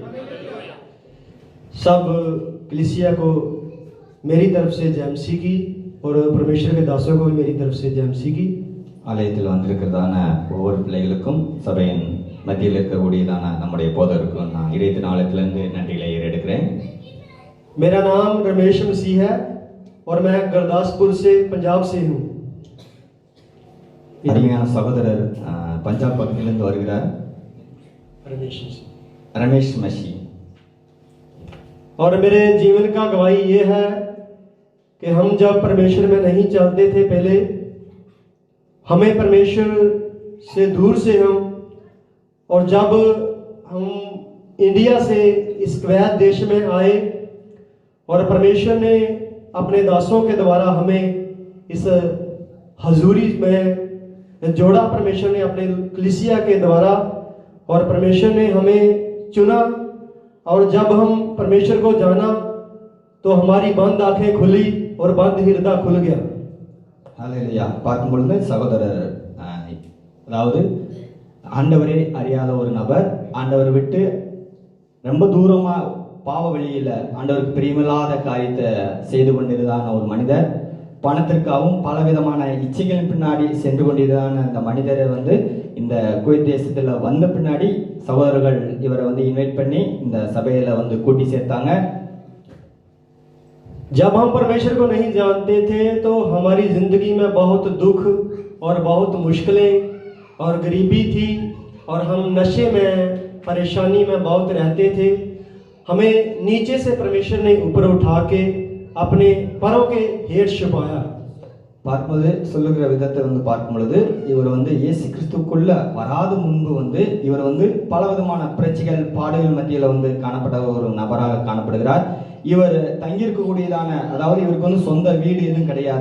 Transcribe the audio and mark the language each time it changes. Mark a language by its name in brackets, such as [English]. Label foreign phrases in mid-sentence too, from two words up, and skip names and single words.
[Hindi] सब कलीसिया को मेरी तरफ से जय मसीह की और परमेश्वर के दासों को भी मेरी तरफ से जय मसीह की। [Tamil] ஆலயத்தில் வந்திருக்கிறதான ஒவ்வொரு பிள்ளைகளுக்கும் சபையின் மத்தியில் இருக்கக்கூடியதான நம்முடைய போதருக்கும் நான் இறைத்தின் ஆலயத்திலிருந்து நன்றிகளை ஏறெடுக்கிறேன். [Hindi] मेरा नाम रमेश मसीह है और मैं गुरदासपुर से पंजाब से हूँ। [Tamil] அருமையான சகோதரர் பஞ்சாப் பகுதியிலிருந்து வருகிறார், [Hindi] रमेश मसीह। [Tamil] ரமேஷ் மஷி. [Hindi] और मेरे जीवन का गवाही ये है कि हम जब परमेश्वर में नहीं चलते थे, पहले हमें परमेश्वर से दूर से हम, और जब हम इंडिया से इस कुवैत देश में आए और परमेश्वर ने अपने दासों के द्वारा हमें इस हजूरी में जोड़ा, परमेश्वर ने अपने कलीसिया के द्वारा, और परमेश्वर ने हमें चुना, और जब हम परमेश्वर को जाना तो हमारी बंद आंखें खुली और बंद हृदय खुल गया। [Tamil] ஹalleluya. பார்க்கும் பொழுது சகோதரர் அதாவது ஆண்டவரே அறியாத ஒரு நபர், ஆண்டவர் விட்டு ரொம்ப தூரமா பாவ வழியில ஆண்டவருக்கு பிரியமில்லாத காரியத்தை செய்து கொண்டிருந்தான ஒரு மனிதர், பணத்திற்காகவும் பலவிதமான இச்சைகளின் பின்னாடி சென்று கொண்டிருந்தான அந்த மனிதரை வந்து இந்த குவைத் தேசத்துல வந்த பின்னாடி சகோதரர்கள் இவரை வந்து இன்வைட் பண்ணி இந்த சபையில வந்து கூட்டி சேர்த்தாங்க. [Hindi] जब हम परमेश्वर को नहीं जानते थे तो हमारी जिंदगी में बहुत दुख और बहुत मुश्किलें और गरीबी थी, और हम नशे में परेशानी में बहुत रहते थे। हमें नीचे से परमेश्वर ने ऊपर उठा के अपने परों के हेठ छुपाया। [Tamil] பார்க்கும்போது சொல்லுகிற விதத்தை வந்து பார்க்கும் பொழுது இவர் வந்து இயேசு கிறிஸ்துக்குள்ள வராத முன்பு வந்து இவர் வந்து பலவிதமான பிரச்சனைகள் பாடுகள் மத்தியில் வந்து காணப்பட்ட ஒரு நபராக காணப்படுகிறார். இவர் தங்கியிருக்கக்கூடியதான, அதாவது இவருக்கு வந்து சொந்த வீடு எதுவும் கிடையாது.